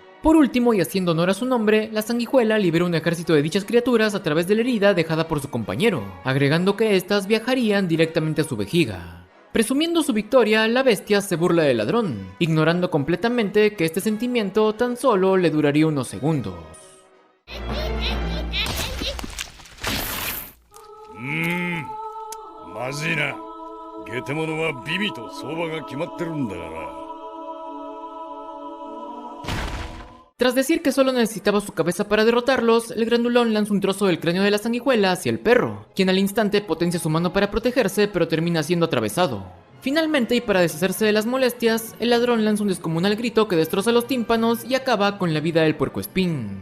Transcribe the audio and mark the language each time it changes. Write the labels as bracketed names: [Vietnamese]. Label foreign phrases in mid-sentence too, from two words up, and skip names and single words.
[Spanish] Por último, y haciendo honor a su nombre, la sanguijuela liberó un ejército de dichas criaturas a través de la herida dejada por su compañero, agregando que éstas viajarían directamente a su vejiga. Presumiendo su victoria, la bestia se burla del ladrón, ignorando completamente que este sentimiento tan solo le duraría unos segundos. [Japanese] まずいな。ゲテモノはビビと相場が決まってるんだから。 [Spanish] Tras decir que solo necesitaba su cabeza para derrotarlos, el grandulón lanza un trozo del cráneo de la sanguijuela hacia el perro, quien al instante potencia su mano para protegerse, pero termina siendo atravesado. Finalmente, y para deshacerse de las molestias, el ladrón lanza un descomunal grito que destroza los tímpanos y acaba con la vida del puercoespín.